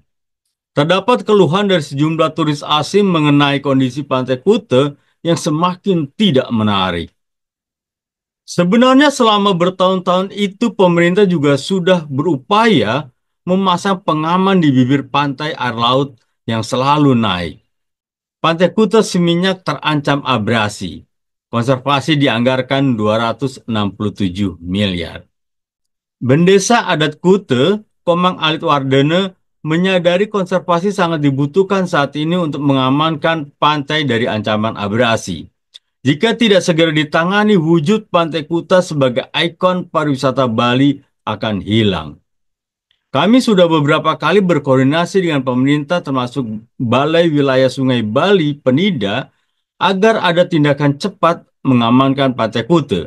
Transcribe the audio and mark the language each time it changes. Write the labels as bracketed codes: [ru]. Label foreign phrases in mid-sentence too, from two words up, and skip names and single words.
[id] Terdapat keluhan dari sejumlah turis asing mengenai kondisi Pantai Kuta yang semakin tidak menarik. Sebenarnya selama bertahun-tahun itu pemerintah juga sudah berupaya memasang pengaman di bibir pantai air laut yang selalu naik. Pantai Kuta Seminyak terancam abrasi. Konservasi dianggarkan 267 miliar. Bendesa Adat Kuta, Komang Alit Wardene, menyadari konservasi sangat dibutuhkan saat ini untuk mengamankan pantai dari ancaman abrasi. Jika tidak segera ditangani, wujud Pantai Kuta sebagai ikon pariwisata Bali akan hilang. Kami sudah beberapa kali berkoordinasi dengan pemerintah termasuk Balai Wilayah Sungai Bali Penida agar ada tindakan cepat mengamankan Pantai Kuta.